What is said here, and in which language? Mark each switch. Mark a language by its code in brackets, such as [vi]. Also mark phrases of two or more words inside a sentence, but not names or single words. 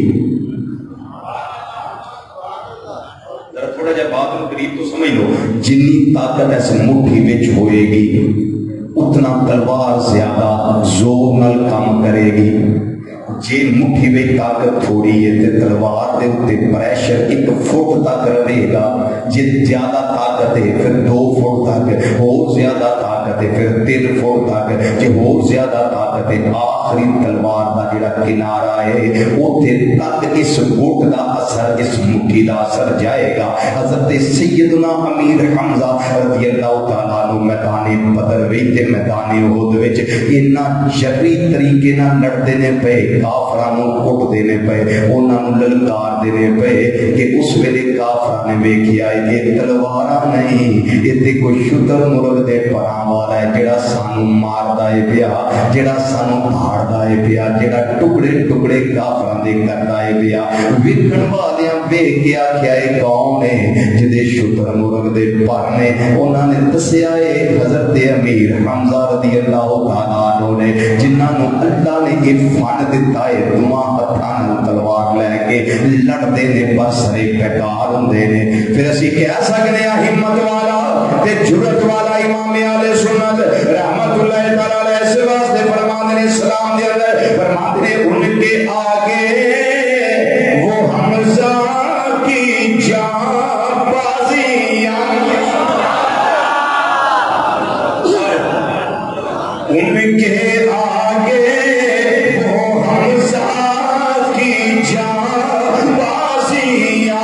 [pa] ذرا تھوڑا جا بات قریب تو سمجھ لو. جنی طاقت اس مٹھی وچ ہوئے گی اتنا تلوار زیادہ زور نال کام کرے گی. جی مٹھی میں طاقت تھوڑی ہے تے تلوار دے اوتے پریشر 1 فٹ تک رہے گا. جی زیادہ طاقت ہے پھر 2 فٹ تک، اور زیادہ طاقت ہے پھر 3 فٹ تک. جی اور زیادہ طاقت ہے آخری تلوار دا جڑا کنارہ ہے اوتے تک اس گھٹ دا اثر اس مٹھی دا اثر جائے گا. حضرت سیدنا امیر حمزہ رضی اللہ تعالیٰ عنہ میدان بدر وچ میدان احد وچ اتنا شرعی طریقے نال لڑتے نے پے، کافراں نوں کٹ دینے پے، انہاں نوں للکار دینے پے کہ اس ویلے کافراں نے ویکھیا کہ تلواراں نہیں اے تے کوئی شتر مرغ دے پراں والا ہے جڑا سانوں ماردا ہے پیا، جڑا سانوں پھاڑدا ہے پیا، جڑا ٹکڑے ٹکڑے کافراں دے کردا ہے پیا. ویکھن والیاں ویکھ کے آکھیا اے کون ہے جدے شتر مرغ دے پر نے. انہاں نے دسیا اے حضرت امیر حمزہ رضی اللہ تعالیٰ عنہ نے جنہاں نوں اللہ نے اے فن دتا ہے دونوں ہاتھاں نال تلوار لے کے لڑتے نے پر سرے بیکار ہوندے نے. پھر اسی کہہ سکنے ہاں ہمت والا تے جرت والا امام اہل سنت رحمت اللہ تعالی علیہ اس واسطے فرماندے نے اسلام دے اندر فرماندے نے [ur] ان کے آگے وہ حمزہ کی جان بازیاں ان کے آگے وہ حمزہ کی جان بازیاں.